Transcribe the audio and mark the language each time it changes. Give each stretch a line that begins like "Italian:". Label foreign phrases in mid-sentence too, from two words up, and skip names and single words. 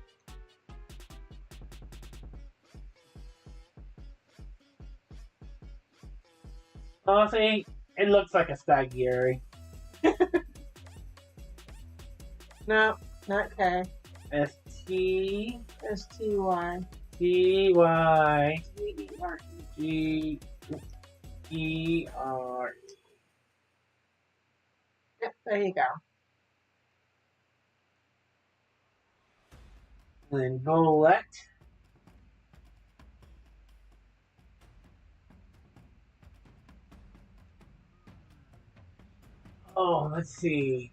English: Oh, see, it looks like a Stagiary. No, not K. S-T... S-T-Y. T-Y... G-E-R-E. G-E-R... Yep, there you go. And Golette. Oh, let's see.